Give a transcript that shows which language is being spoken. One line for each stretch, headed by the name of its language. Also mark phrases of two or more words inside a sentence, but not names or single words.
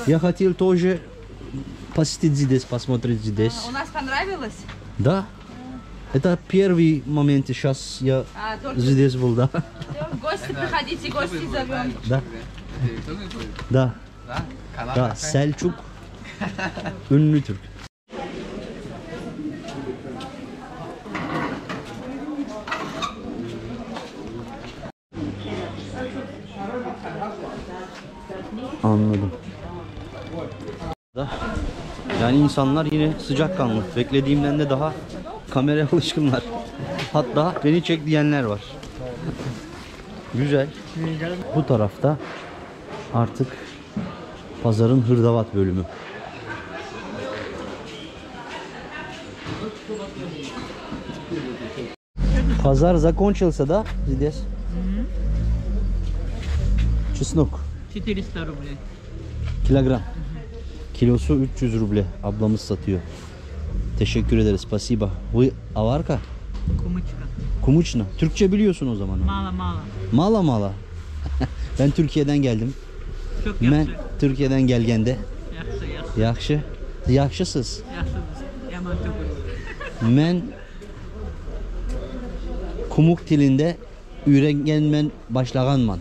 Russian: я хотел тоже посетить здесь, посмотреть здесь. У нас понравилось? Да. Это первый момент, сейчас я А, только здесь был, да. всё, в гости приходите, гости зовем. Да. Ты тоже будешь? Да. Да? Канал Da, какой?
Turkish: Selçuk ünlü Türk. Anladım. Yani insanlar yine sıcakkanlı. Beklediğimden de daha kameraya alışkınlar. Hatta beni çek diyenler var. Güzel. Bu tarafta artık pazarın hırdavat bölümü.
Russian: Pazar закончился, да, здесь? Чеснок. 400 рублей.
Turkish: Kilogram. Kilosu 300 ruble. Ablamız satıyor. Teşekkür ederiz.
Russian: Spasiba. Вы аварка? Кумычка.
Turkish: Kumuçna. Türkçe biliyorsun o zaman.
Russian: Мало-мало. Мало-мало.
Turkish: Ben Türkiye'den geldim. Çok Ben
Kumyk: yaxşı.
Turkish: Türkiye'den gelgende.
Kumyk: Yaxşı, yaxşı. Yaxşı. Yaxşısız. Yaxşımız. Yaman түгел. Men Kumuk tilinde öğrenmen başlaganman.